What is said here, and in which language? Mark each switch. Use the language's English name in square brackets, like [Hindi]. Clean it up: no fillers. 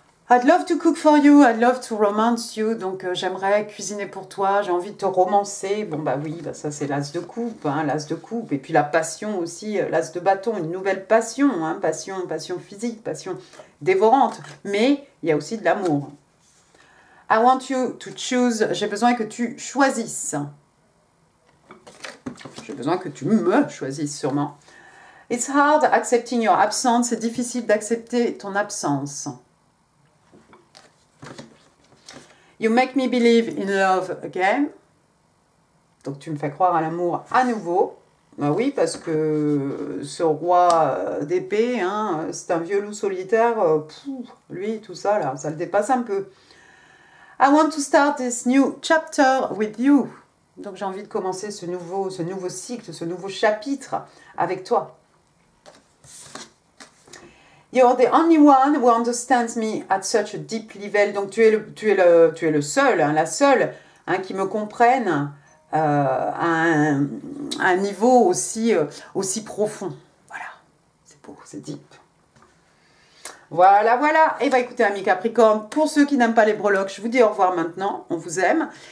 [English] I'd love to cook for you, I'd love to romance you. [French] Donc j'aimerais cuisiner pour toi, j'ai envie de te romancer. Bon bah oui, bah, ça c'est l'as de coupe, hein, l'as de coupe. Et puis la passion aussi, l'as de bâton, une nouvelle passion, hein, passion physique, passion dévorante. Mais il y a aussi de l'amour. [English] I want you to choose, [French] j'ai besoin que tu choisisses. J'ai besoin que tu me choisisses sûrement. [English] It's hard accepting your absence, [French] c'est difficile d'accepter ton absence. [English] You make me believe in love again. [French] Donc tu me fais croire à l'amour à nouveau. Ben oui, parce que ce roi d'épée, hein, c'est un vieux loup solitaire. Lui, tout ça, là, ça le dépasse un peu. [English] I want to start this new chapter with you. [French] Donc j'ai envie de commencer ce nouveau cycle, ce nouveau chapitre avec toi. [English] You're the only one who understands me at such a deep level. [French] Donc tu es le seul, hein, la seule, hein, qui me comprenne à un niveau aussi profond. Voilà, c'est beau, c'est deep. Voilà, voilà. Et bien écoutez, amis Capricorne, pour ceux qui n'aiment pas les breloques, je vous dis au revoir maintenant. On vous aime.